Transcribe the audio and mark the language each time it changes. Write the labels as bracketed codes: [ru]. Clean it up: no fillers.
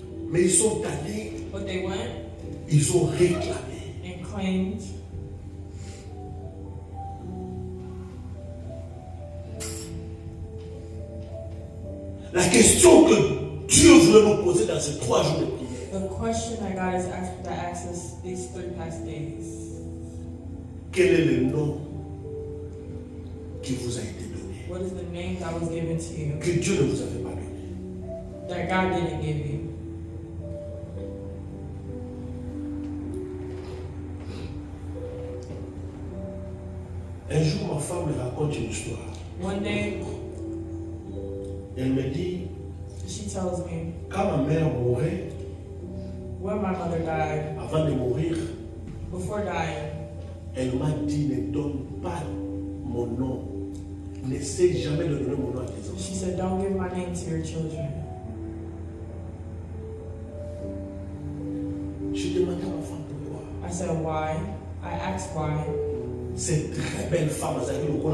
[fr] Mais ils sont allés, [en] But they went [fr] ils ont réclamé. [en] and claimed. [fr] La question que Dieu voulait nous poser dans ces 3 jours de prière, [en] The question that God has asked us these 3 past days: [fr] quel est le nom qui vous a été donné, [en] what is the name that was given to you [fr] que Dieu ne vous avait pas donné? [en] that God didn't give you? [fr] Un jour, ma femme me raconte une histoire. [en] One day, [fr] Elle me dit, [en] she tells me, [fr] quand ma mère mourait, [en] when my mother died, [fr] avant de mourir, [en] before dying, [fr] elle m'a dit, ne donne pas mon nom. N'essaie jamais de donner mon nom à tes enfants. [en] she said, don't give my name to your children. [fr] Je demandais à ma femme pourquoi. [en] I said, why? I asked why. [fr] Cette très belle femme, elle a dit,